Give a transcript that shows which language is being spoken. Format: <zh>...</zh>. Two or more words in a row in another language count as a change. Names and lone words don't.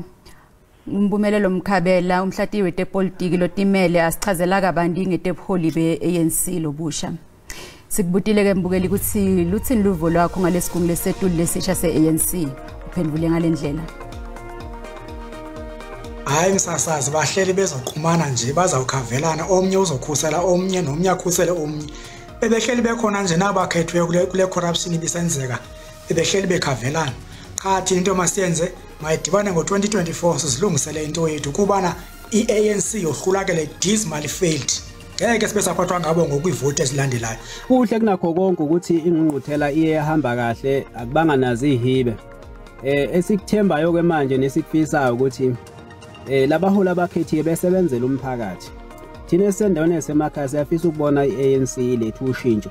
<ss>Umbumelelo Mkhabela umhlati wetepolitiki lotimele asichazela kabanti ngetebuholi beANC lobusha.</ss> <xh>Sikubutile ke mbukeli ukuthi luthini luvo lwakho ngalesigungu lesetulu lesisha seANC uphendule ngalendlela. Hayi ngisasazi bahleli bezoqhumana nje bazawukhavelana omnye uzokhusela omnye nomnye akhusele omnye. Bebehleli bekhona nje nabakhethwe kule corruption ibisenzeka. Bebehleli bekhavelana. Cha into masiyenze mayidibane ngo2024 sizilungisele into yethu kubana iANC yohlulakele</xh> <en>dismal failed.</en> <zu>Ngeke sibe saphathwa ngabo ngokuyivote esilandelayo. Kuhle kunakho konke ukuthi ingqungquthela iye yahamba kahle akubanga nazi ihibe. Esikuthembayo ke manje nesikufisayo ukuthi labaholi abakhethiwe besebenzela umphakathi. Thina esendaweni esemakhaya siyafisa ukubona iANC lethu ushintsho.</zu>